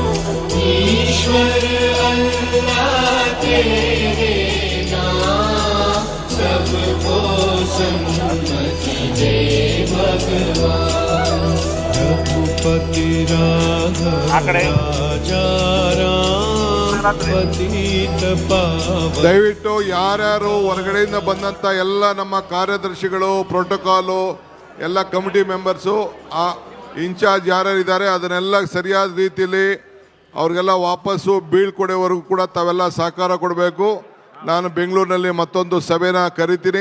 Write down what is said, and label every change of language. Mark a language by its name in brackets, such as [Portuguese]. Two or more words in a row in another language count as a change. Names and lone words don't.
[Hindi] ईश्वर अल्लाह तेरे नाम सबको सन्मति दे भगवान। रघुपति राघव राजा राम पतित पावन। [Kannada] ದಯವಿಟ್ಟು ಯಾರ್ಯಾರು ಹೊರಗಡೆಯಿಂದ ಬಂದಂಥ ಎಲ್ಲ ನಮ್ಮ ಕಾರ್ಯದರ್ಶಿಗಳು, ಪ್ರೋಟೋಕಾಲು, ಎಲ್ಲ [English] committee membersu, [Kannada] ಆ ಇನ್ಚಾರ್ಜ್ ಯಾರ್ಯಾರಿದ್ದಾರೆ ಅದನ್ನೆಲ್ಲ ಸರಿಯಾದ ರೀತಿಯಲ್ಲಿ ಅವ್ರಿಗೆಲ್ಲ ವಾಪಸ್ಸು ಬೀಳ್ಕೊಡೋವರೆಗೂ ಕೂಡ ತಾವೆಲ್ಲ ಸಹಕಾರ ಕೊಡಬೇಕು. ನಾನು ಬೆಂಗಳೂರಿನಲ್ಲಿ ಮತ್ತೊಂದು ಸಭೆನ ಕರಿತೀನಿ.